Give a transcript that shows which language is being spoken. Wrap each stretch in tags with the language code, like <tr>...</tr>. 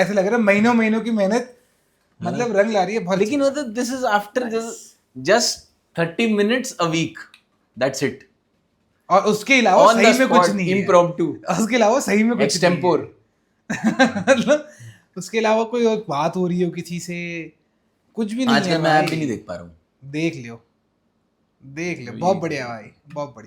<hi>ऐसे लग रहा है महीनों महीनों की मेहनत मतलब रंग ला रही है बहुत। लेकिन मतलब</hi> <en>this is after just 30 minutes a week, that's it.</en> <hi>और उसके अलावा सही में कुछ नहीं है,</hi> <en>impromptu,</en> <hi>उसके अलावा सही में कुछ</hi> <en>extempore,</en> <hi>मतलब उसके अलावा कोई और बात हो रही हो किसी से, कुछ भी नहीं है। आजकल मैं ऐप भी नहीं देख पा रहा हूँ। देख लियो, बहुत बढ़िया भाई, बहुत बढ़िया।</hi>